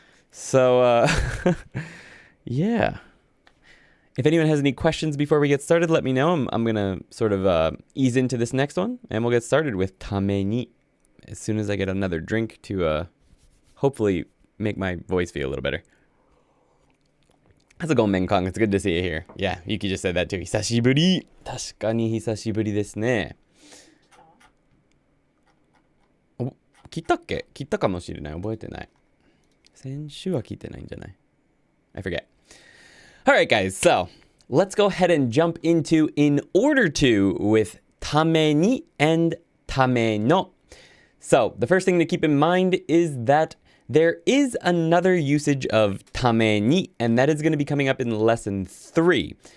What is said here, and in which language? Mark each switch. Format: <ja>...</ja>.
<en>So, yeah. If anyone has any questions before we get started, let me know. I'm going to sort of ease into this next one, and we'll get started with tame ni as soon as I get another drink to hopefully make my voice feel a little better. How's it going, Mengkong? It's good to see you here. Yeah, Yuki just said that too.</en> <ja>久しぶり。確かに久しぶりですね。切ったっけ？切ったかもしれない。覚えてない。先週は切ってないんじゃない？</ja> <en>I forget. Alright, guys, so let's go ahead and jump into in order to with tame ni and tame no. So, the first thing to keep in mind is that there is another usage of tame ni, and that is going to be coming up in lesson 3.</en>